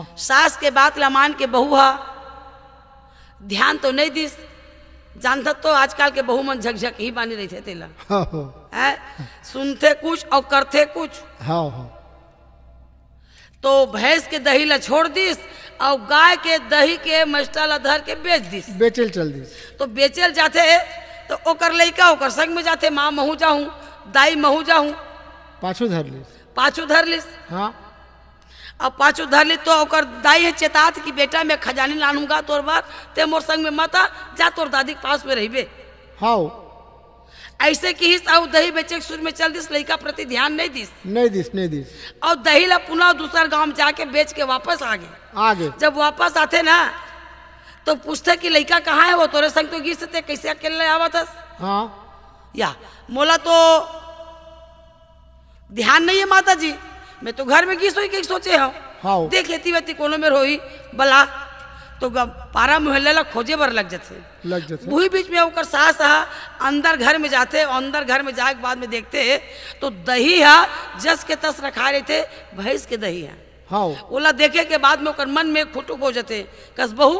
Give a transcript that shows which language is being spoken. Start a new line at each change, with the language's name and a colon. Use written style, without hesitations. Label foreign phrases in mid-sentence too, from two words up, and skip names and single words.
Chhattisgarhi: सास के बात ला मान के बहू हा ध्यान तो नहीं दिस जानता तो आजकल के बहू मन झकझक ही बानी रही थे तेला हाँ है सुनते कुछ और करते कुछ। हाँ हाँ तो भैंस के दही ला छोड़ दिस और गाय के दही के मस्टा ला धर के बेच दिस। बेचल चल दी। तो बेचल जाते तो ओकर लइका ओकर संग में जाते माँ महू जाऊं दाई महू जाऊं पाछू धर ली। पाछू धर लिस। हाँ अब पाछू धर ली तो ओकर दाई है चेतात कि बेटा मैं खजानी लानूंगा तोर बार ते मोर संग में मता जा तोर दादी के पास में रहिबे। हाँ ऐसे की ही साहू दही बेचे के शुरू में चल दिस, लड़का प्रति ध्यान नहीं दिस। नहीं दिस नहीं दिस। और दही ला पुनः दूसरा गांव में जाके बेच के वापस आगे। जब वापस आते ना तो पूछते कि लड़का कहाँ है, वो तोरे संग तो गिर से कैसे अकेले आवा था। हाँ या मोला तो ध्यान नहीं है माता जी, मैं तो घर में गिस हुई के सोचे हूँ। हाँ देख लेती वेती कोनो में रोई बला तो पारा मोहल्ले ला खोजे बर लग जाते वही बीच में ओकर सास अंदर घर में जाते, अंदर घर में जाए के बाद में देखते तो दही है जस के तस रखा रहे थे, भैंस के दही है। हाँ ओला देखे के बाद में ओकर मन में खुटुक हो जाते, कस बहू